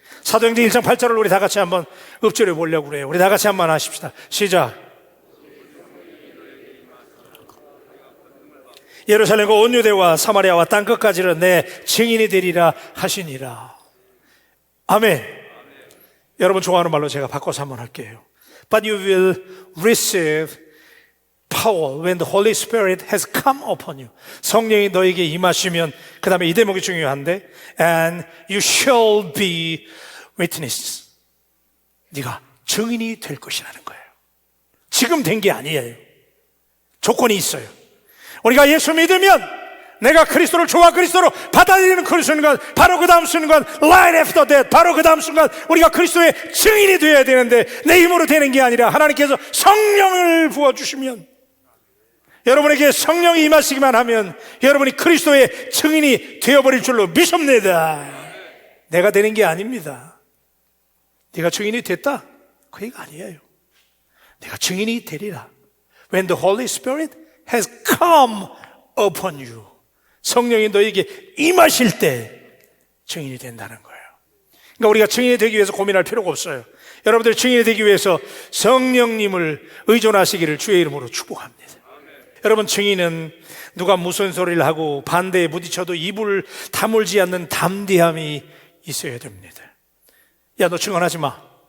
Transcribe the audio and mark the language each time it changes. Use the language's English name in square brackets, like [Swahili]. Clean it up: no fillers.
[Korean] 사도행전 1장 8절을 우리 다 같이 한번 읊조려 보려고 그래요. 우리 다 같이 한번 하십시다. 시작. 예루살렘과 온 유대와 사마리아와 땅끝까지는 내 증인이 되리라 하시니라. 아멘. 여러분 좋아하는 말로 제가 바꿔서 한번 할게요. [English] But you will receive power when the Holy Spirit has come upon you. [Korean] 성령이 너에게 임하시면, 그 다음에 이 대목이 중요한데, [English] and you shall be witnesses. [Korean] 네가 증인이 될 것이라는 거예요. 지금 된 게 아니에요. 조건이 있어요. 우리가 예수 믿으면 내가 그리스도를 좋아 그리스도로 받아들이는 그 순간, 바로 그 다음 순간, [English] right after that, [Korean] 바로 그 다음 순간 우리가 그리스도의 증인이 되어야 되는데, 내 힘으로 되는 게 아니라 하나님께서 성령을 부어주시면, 여러분에게 성령이 임하시기만 하면 여러분이 그리스도의 증인이 되어버릴 줄로 믿습니다. 내가 되는 게 아닙니다. 네가 증인이 됐다, 그 얘기가 아니에요. 내가 증인이 되리라. [English] When the Holy Spirit has come upon you. [Korean] 성령이 너에게 임하실 때 증인이 된다는 거예요. 그러니까 우리가 증인이 되기 위해서 고민할 필요가 없어요. 여러분들 증인이 되기 위해서 성령님을 의존하시기를 주의 이름으로 축복합니다. 여러분, 증인은 누가 무슨 소리를 하고 반대에 부딪혀도 입을 다물지 않는 담대함이 있어야 됩니다. 야, 너 증언하지 마.